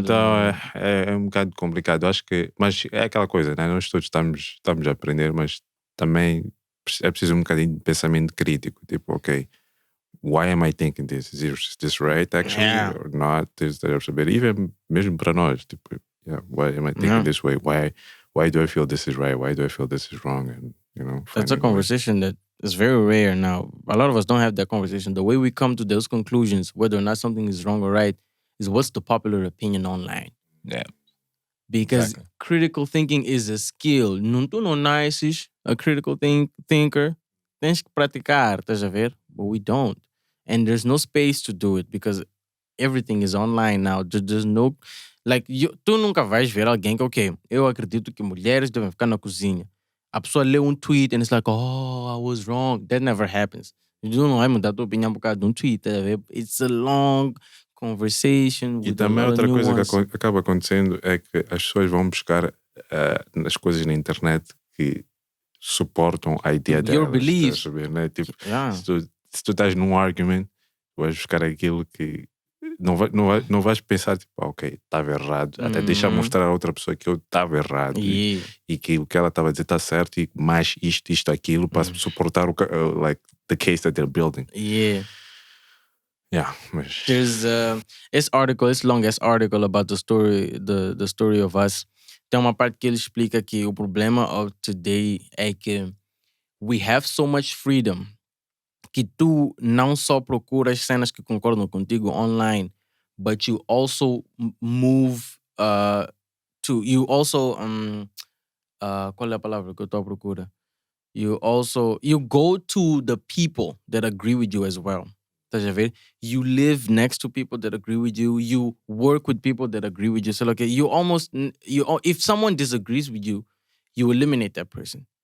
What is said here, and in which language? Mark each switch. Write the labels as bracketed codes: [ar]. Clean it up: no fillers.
[pt] Então é um bocado complicado. Acho que, mas é aquela coisa, né? Nós todos estamos a aprender, mas também é preciso um bocadinho de pensamento crítico. Tipo, [en] ok, why am I thinking this? Is this right actually or not? Even [pt] mesmo para nós, tipo, [en] why am I thinking this way? Why do I feel this is right? Why do I feel this is wrong? And that's a conversation that is very rare now. A lot of us don't have that conversation. The way we come to those conclusions, whether or not something is wrong or right, is what's the popular opinion online. Yeah. Because critical thinking is a skill. [pt] Tu não nasces [en] a critical thinker. [pt] Tens que praticar, estás a ver? [en] But we don't. And there's no space to do it because everything is online now. There's no... [pt] Like, tu nunca vais ver alguém que, ok, eu acredito que mulheres devem ficar na cozinha. A pessoa lê um tweet [en] and it's like, oh, I was wrong. That never happens. [pt] Tu não vai mudar a tua opinião por causa de um tweet. [en] It's a long conversation. [pt] E também outra coisa que acaba acontecendo é que as pessoas vão buscar as coisas na internet que suportam a ideia delas. [en] Your beliefs. [pt] Né? Tipo, se tu estás num argument, vais buscar aquilo que não vais pensar tipo, ok, estava errado, até deixar mostrar a outra pessoa que eu estava errado e que o que ela estava a dizer está certo e mais isto, aquilo para suportar [en] like the case that they're building. [pt] Mas [en] there's this longest article about the story of us. [pt] Tem uma parte que ele explica que o problema [en] of today [pt] é que [en] we have so much freedom [pt] que tu não só procuras cenas que concordam contigo online, [en] but you also move you also [pt] qual é a palavra que eu estou à procura? [en] You go to the people that agree with you as well. [pt] Estás a ver? [en] You live next to people that agree with you. You work with people that agree with you. So like if someone disagrees with you, you eliminate that person.